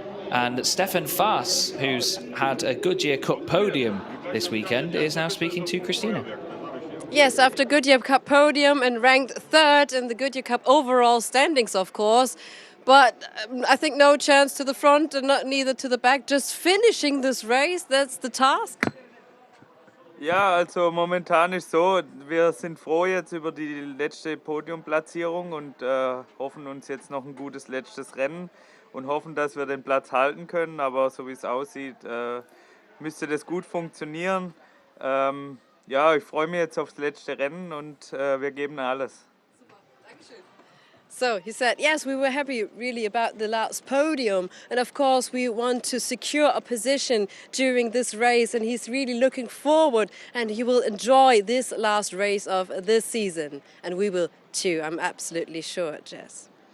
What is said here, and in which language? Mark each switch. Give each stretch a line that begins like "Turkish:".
English: And Stefan Faas, who's had a Goodyear Cup Podium this weekend, is now speaking to Christina. Yes, after Goodyear Cup Podium and ranked 3rd in the Goodyear Cup overall standings, of course. But I think no chance to the front and neither to the back. Just finishing this race, that's the task.
German: Ja, also momentan ist so, wir sind froh jetzt über die letzte Podiumplatzierung und hoffen uns jetzt noch ein gutes letztes Rennen und hoffen, dass wir den Platz halten können. Aber so wie es aussieht, müsste das gut funktionieren. Ja, ich freue mich jetzt aufs letzte Rennen und wir geben alles.
English: So he said, yes, we were happy really about the last podium. And of course, we want to secure a position during this race. And he's really looking forward and he will enjoy this last race of this season. And we will too, I'm absolutely sure, Jess.